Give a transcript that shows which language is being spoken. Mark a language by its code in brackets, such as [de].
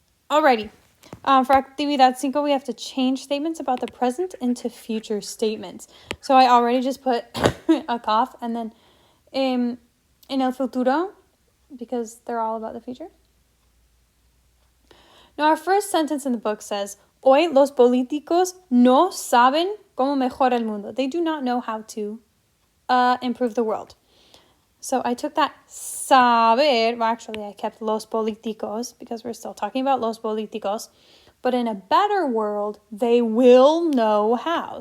[en] Alrighty, for actividad 5, we have to change statements about the present into future statements. So I already just put a cough and then [es] en el futuro [en] because they're all about the future. Now our first sentence in the book says, [es] hoy los políticos no saben cómo mejorar el mundo. [en] They do not know how to improve the world. So I took that saber, well actually I kept [es] los políticos [en] because we're still talking about los políticos, but in a better world, they will know how.